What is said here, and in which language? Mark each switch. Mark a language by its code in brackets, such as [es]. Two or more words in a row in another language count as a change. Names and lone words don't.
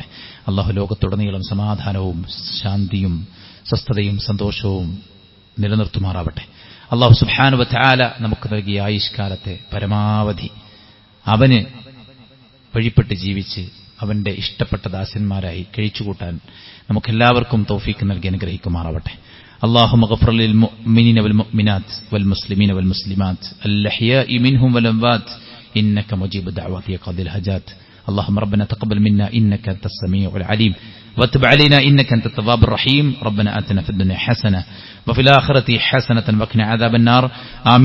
[ml] അല്ലാഹു ലോകത്തുടനീളം സമാധാനവും ശാന്തിയും സ്വസ്ഥതയും സന്തോഷവും നിലനിർത്തുമാറാവട്ടെ. [ar] الله سبحانه وتعالى [ml] നമുക്ക് നൽകിയ ആയുഷ്കാലത്തെ പരമാവധി അവന് വഴിപ്പെട്ട് ജീവിച്ച് അവന്റെ ഇഷ്ടപ്പെട്ട ദാസന്മാരായി കഴിച്ചുകൂട്ടാൻ നമുക്കെല്ലാവർക്കും തൗഫീക്ക് നൽകി അനുഗ്രഹിക്കുമാറാവട്ടെ. [ar] اللهم اغفر للمؤمنين والمؤمنات والمسلمين والمسلمات الأحياء منهم والأموات إنك مجيب الدعوات يا قاضي الحاجات. اللهم ربنا تقبل منا إنك أنت السميع العليم وتب علينا إنك أنت التواب الرحيم. ربنا آتنا في الدنيا حسنة وفي الآخرة حسنة وقنا عذاب النار.